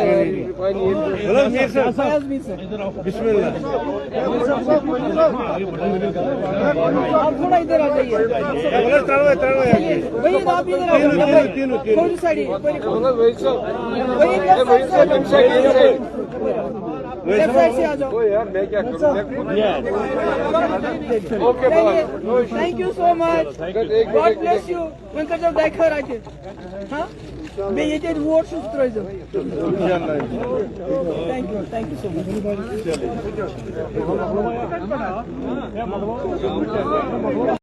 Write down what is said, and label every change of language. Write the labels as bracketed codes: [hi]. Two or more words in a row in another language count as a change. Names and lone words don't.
[ur] میر صاحب [ar] بسم اللہ. [ur] آپ تھوڑا ادھر آ جائیے. وہی آپ ادھر آ جائیے. کون سی سائڈ؟ [en] left side [ur] سے آ جاؤ. [en] thank you so much, God bless you. [ks] وۄنۍ کٔرۍزیو دَہہِ خٲر اَتہِ, ہاں بیٚیہِ ییٚتہِ اَتہِ ووٹ چھُ سُہ ترٛٲیزیو. [en] thank you so much.